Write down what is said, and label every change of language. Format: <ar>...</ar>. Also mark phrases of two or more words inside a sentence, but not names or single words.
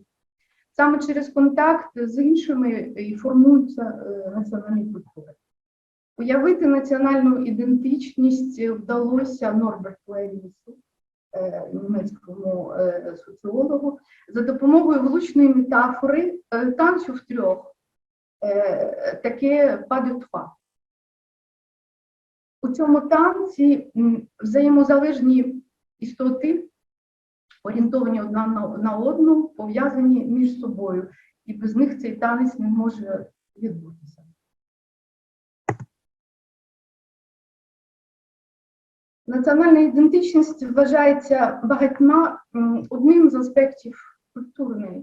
<uk>Саме через контакт з іншими і формуються національні культури. Уявити національну ідентичність вдалося Норберту Еллісу, німецькому соціологу, за допомогою влучної метафори танцю в трьох, таке</uk> <fr>pas de trois.</fr> <uk>У цьому танці взаємозалежні істоти, орієнтовані одна на одну, пов'язані між собою, і без них цей танець не може відбутися. Національна ідентичність вважається багатьма одним з аспектів культурної.</uk>